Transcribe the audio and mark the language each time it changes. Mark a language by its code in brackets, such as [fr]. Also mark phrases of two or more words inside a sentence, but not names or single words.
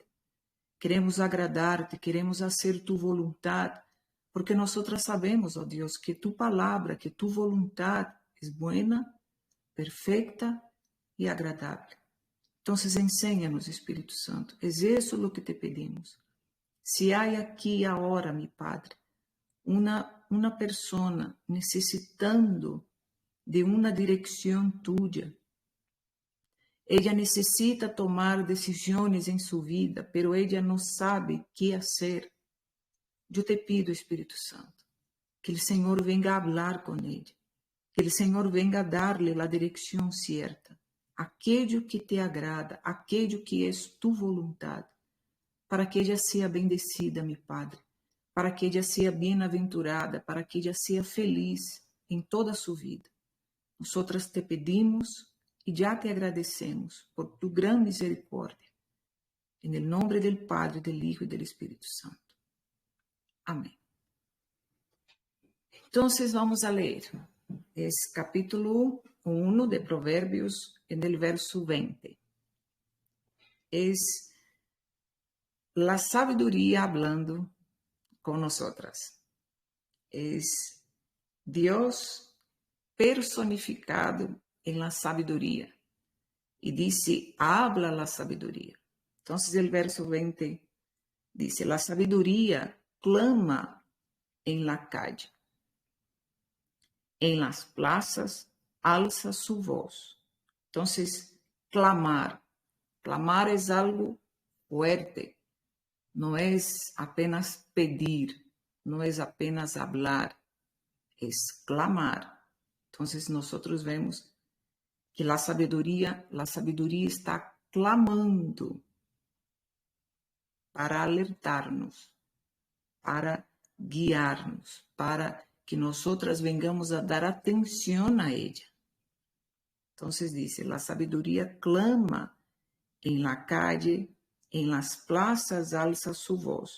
[pt] Queremos agradar-te, queremos fazer tu vontade, porque nós sabemos, ó Deus, que tu palavra, que tu vontade é buena, perfeita e agradável. Então, ensina-nos, Espírito Santo. É isso o que te pedimos. Se há aqui agora, mi Padre, uma pessoa necessitando de uma direção [es] tuya, ella [pt] necessita tomar decisões em sua vida, [es] pero ella [pt] não sabe que fazer. Eu te pido, Espírito Santo, que o Senhor venga a falar com ella, que o Senhor venga a dar-lhe a direção certa, aquilo que te agrada, aquilo que é tu vontade, para que ella seja [es] bendecida, mi Padre, [pt] para que ella seja bem-aventurada, para que ella seja feliz em toda a sua vida. Nós te pedimos e já te agradecemos por tu gran misericórdia. Em nome do Padre, do Hijo e do Espírito Santo. Amém. Então, vamos a ler. É capítulo 1 de Provérbios, no verso 20. É a sabedoria hablando com nosotras. É Deus personificado em la sabedoria. E disse, [es] habla la sabedoria. [pt] Então, o verso 20 diz, la sabedoria clama em [es] la calle. Em las plazas alza su voz. [pt] Então, clamar. Clamar é algo fuerte. Não é apenas pedir, não é apenas hablar, é clamar. Então, nós vemos que a sabedoria está clamando para alertar-nos, para guiar-nos, para que [es] nosotras vengamos [pt] a dar atención a ella. [es] Entonces dice, la sabiduría clama en la calle, en las plazas alza su voz.